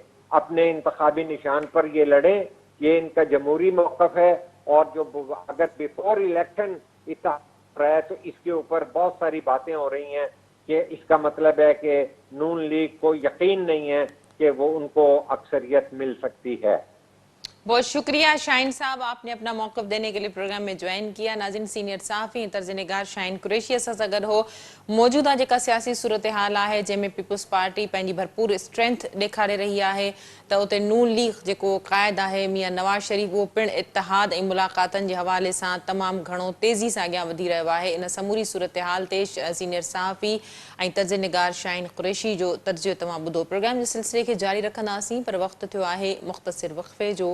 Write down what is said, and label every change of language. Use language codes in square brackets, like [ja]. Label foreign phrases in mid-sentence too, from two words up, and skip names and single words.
[ur] اپنے انتخابی نشان پر یہ لڑیں, یہ ان کا جمہوری موقف ہے, اور جو اگر [en] before election [ur] اتحاد رہا ہے تو اس کے اوپر بہت ساری باتیں ہو رہی ہیں کہ اس کا مطلب ہے کہ نون لیگ کو یقین نہیں ہے کہ وہ ان کو اکثریت مل سکتی ہے. بہت شکریہ شاہین صاحب, آپ نے اپنا موقف دینے کے لیے پروگرام میں جوائن کیا. ناظرین, سینئر صحافی طرز نگار شاہین قریشی [sd] اساں گڈ ہو. موجودہ جیکا سیاسی صورتحال ہے جنہیں پیپلز پارٹی پنجی بھرپور اسٹرینتھ ॾेखारे रही आहे त उते नून लीग जेको क़ाइद आहे मियां नवाज शरीफ उहो पिणु इतिहाद ऐं मुलाक़ातनि जे हवाले सां तमामु घणो तेज़ी सां अॻियां वधी रहियो आहे. इन समूरी सूरतहाल ते सीनियर सहाफ़ी ऐं तर्ज निगार शाहीन कुरैशी जो तर्जुमो तव्हां ॿुधो. प्रोग्राम जे सिलसिले खे जारी रखंदासीं, पर वक़्तु थियो आहे मुख़्तसिर वक़फ़े जो.